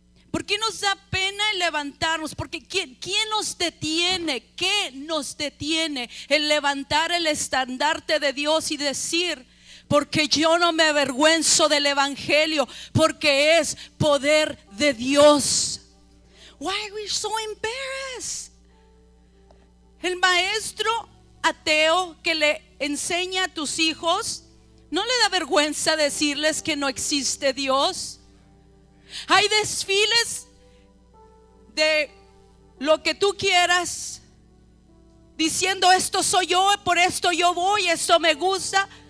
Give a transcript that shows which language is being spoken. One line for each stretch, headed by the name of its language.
Spanish: ¿Por qué nos da pena el levantarnos? Porque ¿quién nos detiene? ¿Qué nos detiene el levantar el estandarte de Dios y decir, porque yo no me avergüenzo del evangelio, porque es poder de Dios?
English: Why are we so embarrassed?
Spanish: El maestro ateo que le enseña a tus hijos, ¿no le da vergüenza decirles que no existe Dios? Hay desfiles de lo que tú quieras, diciendo esto soy yo, por esto yo voy, esto me gusta.